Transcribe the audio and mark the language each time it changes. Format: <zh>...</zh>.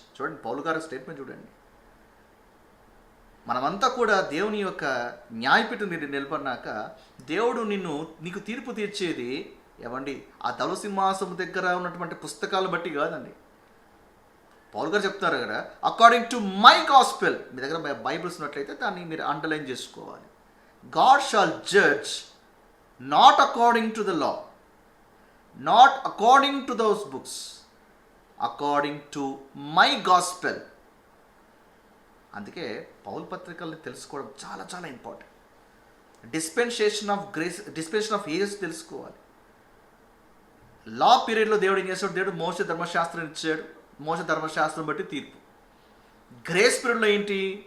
<te>చూడండి పౌలు గారి స్టేట్మెంట్ చూడండి. మనమంతా కూడా దేవుని యొక్క న్యాయపీఠం నిలబడినాక దేవుడు నీకు తీర్పు తీర్చేది ఏమండి ఆ ధవల సింహాసనం దగ్గర ఉన్నటువంటి పుస్తకాలు బట్టి కాదండి. పౌలు గారు చెప్తారు కదా,</te> <en>According to my gospel.</en> <te>మీ దగ్గర బైబిల్స్ ఉన్నట్లయితే దాన్ని మీరు అండర్లైన్ చేసుకోవాలి.</te> <en>God shall judge not according to the law, not according to those books, according to my gospel.</en> <te>అందుకే పౌలు పత్రికల్ని తెలుసుకోవడం చాలా చాలా important. Dispensation of grace, dispensation of ages తెలుసుకోవాలి. లా పీరియడ్లో దేవుడు ఏం చేస్తాడు? దేవుడు మోషే ధర్మశాస్త్రం ఇచ్చాడు, మోషే ధర్మశాస్త్రం బట్టి తీర్పు. గ్రేస్ పీరియడ్లో ఏంటి?</te>